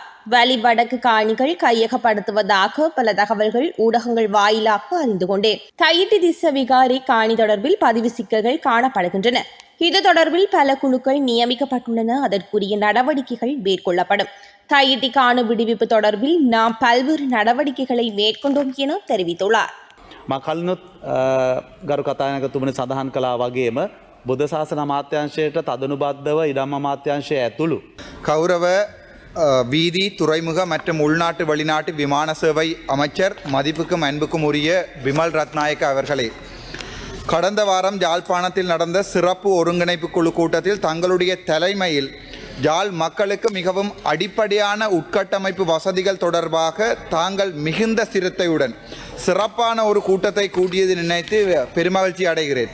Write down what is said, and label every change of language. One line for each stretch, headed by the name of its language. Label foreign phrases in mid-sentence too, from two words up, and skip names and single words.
Tamil: வலி வடக்கு காணிகள் கையகப்படுத்துவதாக பல தகவல்கள் ஊடகங்கள் வாயிலாக அறிந்து கொண்டேன். தையிட்டி திசவிகாரை காணி தொடர்பில் பதிவு சிக்கல்கள் காணப்படுகின்றன. இது தொடர்பில் பல குழுக்கள் நியமிக்கப்பட்டுள்ளன. அதற்குரிய நடவடிக்கைகள் மேற்கொள்ளப்படும். தையிட்டி காணி விடுவிப்பு தொடர்பில் நாம் பல்வேறு நடவடிக்கைகளை மேற்கொண்டோம் என தெரிவித்துள்ளார்.
Sinhala: කලිනුත් ගරු කතානායකතුමනි සඳහන් කළා වගේම බුද්ධ ශාසන අමාත්‍යාංශයට තදනුබද්ධව ඉඩම් අමාත්‍යාංශය ඇතුළු
Tamil: கௌரவ வீதி துறைமுக மற்றும் உள்நாட்டு வெளிநாட்டு விமான சேவை அமைச்சர் மதிப்புக்கும் அன்புக்கும் உரிய விமல் ரத்நாயக்க அவர்களே, கடந்த வாரம் யாழ்ப்பாணத்தில் நடந்த சிறப்பு ஒருங்கிணைப்பு குழு கூட்டத்தில் தங்களுடைய தலைமையில் யாழ் மக்களுக்கு மிகவும் அடிப்படையான உட்கட்டமைப்பு வசதிகள் தொடர்பாக தாங்கள் மிகுந்த சிரத்தையுடன் சிறப்பான ஒரு கூட்டத்தை கூட்டியது நினைத்து பெருமகிழ்ச்சி அடைகிறேன்.